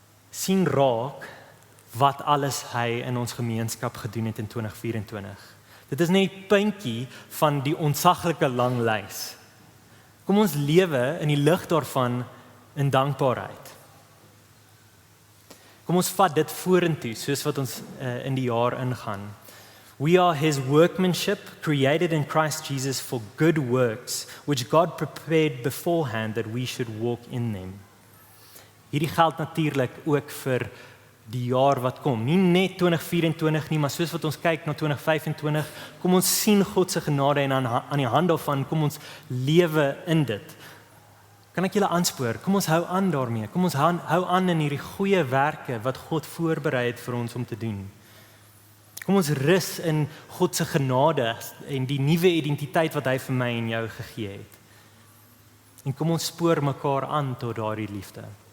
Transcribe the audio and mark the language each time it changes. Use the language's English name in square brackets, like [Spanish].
[Afrikaans] Sien raak wat alles hy in ons gemeenskap gedoen het in 2024. Dit is net 'n puntjie van die ontsaglike lang lys. Kom ons lewe in die lig daarvan in dankbaarheid. Kom ons vat dit vorentoe soos wat ons in die jaar ingaan. [English] We are his workmanship, created in Christ Jesus for good works, which God prepared beforehand that we should walk in them. [Afrikaans] Hierdie geld natuurlik ook vir die jaar wat kom. Nie net 2024 nie, maar soos wat ons kyk na 2025, kom ons sien God se genade en aan die hand daarvan kom ons lewe in dit. Kan ek julle aanspoor? Kom ons hou aan daarmee. Kom ons hou aan in hierdie goeie werke wat God voorberei het vir ons om te doen. Kom ons rus in God se genade en die nuwe identiteit wat hy vir my en jou gegee het. En kom ons spoor mekaar aan tot daardie liefde.